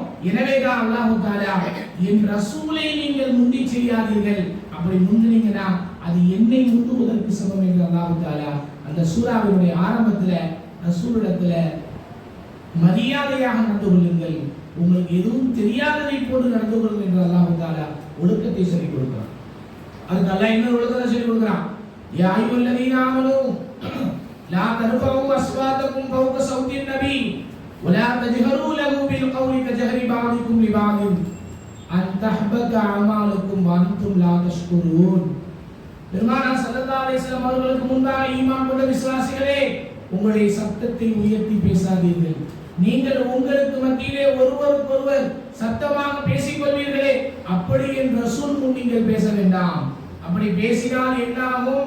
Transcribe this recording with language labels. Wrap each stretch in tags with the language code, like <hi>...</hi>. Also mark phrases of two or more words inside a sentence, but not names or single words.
<ta>எனவேதான் அல்லாஹ் தஆலா என் ரசூலை நீங்கள் முந்தி செய்யாதீர்கள், அப்படி முந்தினீங்கன்னா அது என்னை முந்துவதற்கு சமம் என்று அல்லாஹ் தஆலா அந்த சூராவினுடைய ஆரம்பத்துல ரசூலிடத்துல மரியாதையாக நடந்து கொள்ளுங்கள், உங்களுக்கு எதுவும் தெரியாததை போன்று நடந்து கொள்ளுங்கள் என்று அல்லாஹ் தஆலா ஒழுக்கத்தை சொல்லிக் கொடுக்கிறான். அதுக்கு அல்லாஹ் இன்னொரு ஒழுக்கத்தை சொல்லிக் கொடுக்கிறான்.</ta> <ar>يا أيها الذين آمنوا لا ترفعوا أصواتكم فوق صوت النبي ولا تجهروا له بالقول كجهر بعضكم لبعض أن تحبط أعمالكم وأنتم لا تشكرون.</ar> <ta>பெருமானார்</ta> <ar>صلى الله عليه وسلم</ar> <ta>அவர்களுக்கு முன்பாக ஈமான் கொண்ட விசுவாசிகளே, உங்களுடைய சத்தத்தை உயர்த்தி பேசாதீர்கள். நீங்கள் உங்களுக்கு மத்தியிலே ஒருவருக்கொருவர் சத்தமாக பேசிக் கொள்வீர்களே, அப்படி என் ரசூல் முன் நீங்கள் பேச வேண்டாம். அப்படி பேசினால் என்னாகும்?</ta>